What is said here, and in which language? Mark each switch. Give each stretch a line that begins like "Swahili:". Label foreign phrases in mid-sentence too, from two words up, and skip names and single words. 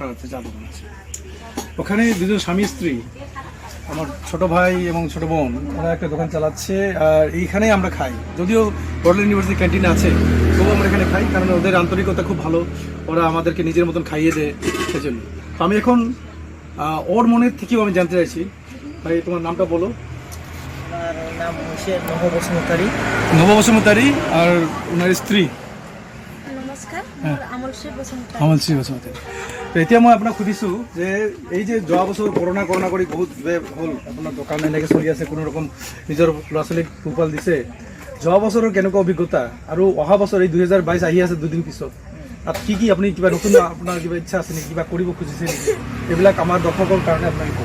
Bangla: আছে চা দোকান আছে ওখানে দুজন স্বামী স্ত্রী আমার ছোট ভাই এবং ছোট বোন ওরা একটা দোকান চালাচ্ছে আর এইখানেই আমরা খাই যদিও বড়োল্যান্ড ইউনিভার্সিটি ক্যান্টিন আছে তবুও আমরা এখানে খাই কারণ ওদের আন্তরিকতা খুব ভালো ওরা আমাদেরকে নিজের মতন খাইয়ে দেয় সেজন্য তো আমি এখন ওর মনের থেকেও আমি জানতে চাইছি ভাই তোমার নামটা বলো আমার নাম হচ্ছে নব বসুমতারি আর ওনার স্ত্রী নমস্কার আমল শ্রী বসুমতারি
Assamese: তো এতিয়া মই আপোনাক সুধিছোঁ যে এই যে যোৱা বছৰ কৰোণা কৰি বহুত হ'ল আপোনাৰ দোকান এনেকৈ চলি আছে, কোনো ৰকম নিজৰ ল'ৰা ছোৱালীক পোহপাল দিছে, যোৱা বছৰৰ কেনেকুৱা অভিজ্ঞতা আৰু অহা বছৰ এই 2022 আহি আছে দুদিন পিছত, তাত কি আপুনি কিবা নতুন আপোনাৰ কিবা ইচ্ছা আছে নেকি, কিবা কৰিব খুজিছে নেকি, এইবিলাক আমাৰ দৰ্শকৰ কাৰণে আপোনাক কওক।